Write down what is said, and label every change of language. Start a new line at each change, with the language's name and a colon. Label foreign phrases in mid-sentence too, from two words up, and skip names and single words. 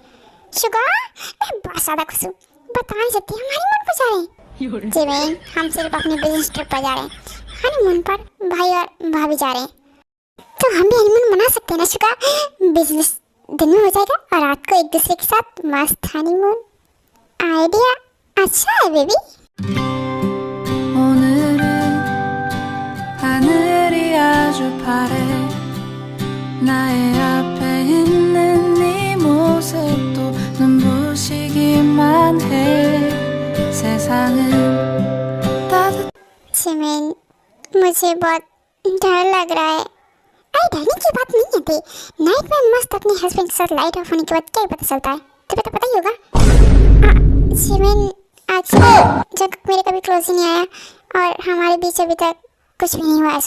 Hindi: शुगा मैं बहुत ज़्यादा खुश हूँ, बता नहीं सकती हम हनीमून पर जा रहे हैं। जिमिन हम सिर्फ अपने
English: business trip
Hindi: पर जा रहे हैं, हनीमून पर भाई और भाभी जा रहे हैं, तो हम भी हनीमून मना सकते हैं ना शुगा? बिजनेस दिन में हो जाएगा और रात को एक दूसरे के साथ मस्त हनीमून। आइडिया अच्छा है बेबी।
Korean: 오늘은 하늘이 아주 파래 나의 앞에 있는 네 모습도 눈부시기만 해 세상은 따뜻
Hindi: जिमिन मुझे बहुत डर लग रहा है। अरे डरने की बात नहीं है थी। नाइट में मस्त अपने हस्बैंड के साथ
English: light off
Hindi: होने के बाद क्या ही पता चलता है, तुम्हें तो पता ही होगा। जिमिन आज जब मेरे कभी क्लोज ही नहीं आया और हमारे बीच अभी तक कुछ भी नहीं हुआ ऐसा।